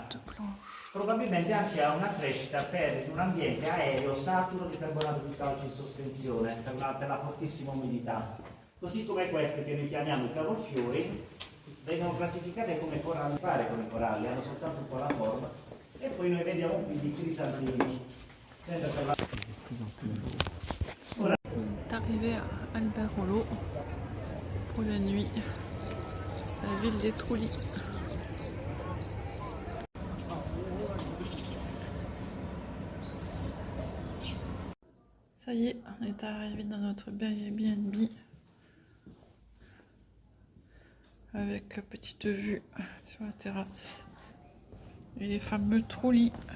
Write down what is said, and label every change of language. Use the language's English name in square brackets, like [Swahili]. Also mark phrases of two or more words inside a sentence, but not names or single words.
[Italian] Probabilmente anche ha una crescita in un ambiente aereo saturo di carbonato di calcio in sospensione per la fortissima umidità. Così come queste che noi chiamiamo i cavolfiori vengono classificate come coralli, hanno soltanto un po' la forma e poi noi vediamo qui di crisantemi. Sempre per la... [French] On est arrivé à Alberolo pour la nuit, la ville des Trulli. Ça y est, on est arrivé dans notre Airbnb avec petite vue sur la terrasse et les fameux Trulli.